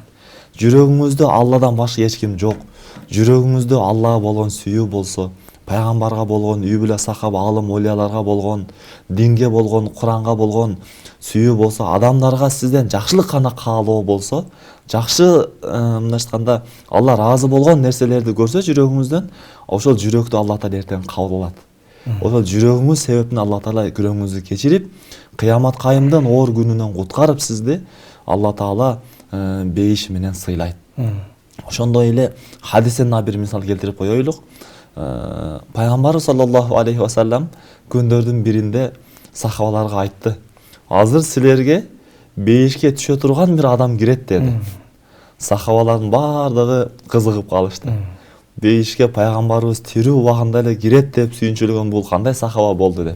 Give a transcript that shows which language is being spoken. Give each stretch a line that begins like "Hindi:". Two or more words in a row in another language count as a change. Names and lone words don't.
Kyrgyz: Жүрөгүңүздө Алладан башка эч ким жок. Жүрөгүңүздө Аллага болгон сүйүү болсо, пайгамбарга болгон, үй бүлө сахаба, алым, олияларга болгон, динге болгон, Куранга болгон сүйүү болсо, адамдарга сизден жакшылык гана каалоо болсо, жакшы мындайча айтканда Алла ыраазы болгон нерселерди көрсө жүрөгүңүздөн, ошол жүрөктү Алла Таала эртең кабыл алат. Ошол жүрөгүңүз себептен Алла Таала күнөөңүздү кечирип, кыямат кайымдын оор күнүнөн куткарып сизди Алла Таала бейиш менен сыйлайт. Ошондой эле хадистен бир мисал келтирип коелук. Пайгамбар
Arabic: صلى الله عليه وسلم
Kyrgyz: күндөрдүн биринде сахабаларга айтты: "Азыр силерге бейишке түшө турган бир адам кирет" деди. Сахабалардын бардыгы кызыгып калышты. Бейишке пайгамбарыбыз тирүү убагында эле кирет деп сүйүнчүлөгөн бул кандай сахаба болду деп.